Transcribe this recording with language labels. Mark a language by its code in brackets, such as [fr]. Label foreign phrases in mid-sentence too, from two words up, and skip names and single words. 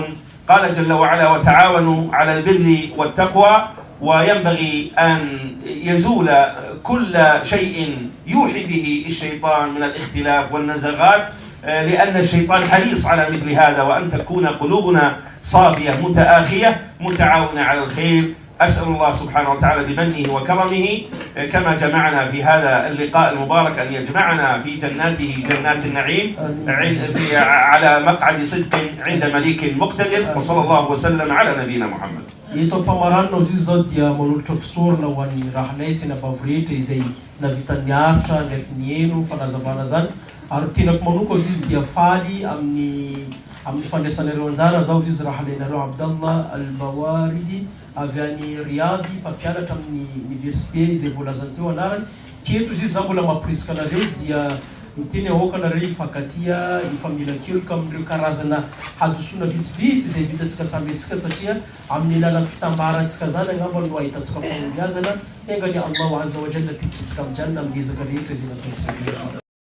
[ar] قال جل وعلا وتعاونوا على البر والتقوى، وينبغي أن يزول كل شيء يوحي به الشيطان من الاختلاف والنزغات، لأن الشيطان حريص على مثل هذا، وأن تكون قلوبنا صافية متآخية متعاونة على الخير. أسأل الله سبحانه وتعالى بمنه وكرمه كما جمعنا في هذا اللقاء المبارك أن يجمعنا في جناته جنات النعيم على مقعد صدق عند مليك مقتدر، وصلى الله وسلم على نبينا محمد. [mg] Ito pamarano izy zao dia manolotra fisorona ho an'ny rahanay sy ny ampavirehetra izay navita niaritra ndraiky nieno fanazavana zany, ary tenako manoko izy dia faly amin'ny fandraisanareo anjara zao izy rahanay-nareo Abdallah Al-Bawaridi avy any Riyadi mpampianatra amin'ny université izay voalazany teo anarany keto izy za mbola mampirisika anareo dia miteny ahoaka anareo ifankatia ifamila keloka amin'ireo karazana hadosona vitsivitsy izay vitantsika samy antsika satria amin'ny alalan'ny fitambarantsika zany angamba no ahitantsika fahombiazana engany [ar] الله عز وجل [mg] pititsika amin'izany na amin'ny ezaka rehetra izay nataontsika.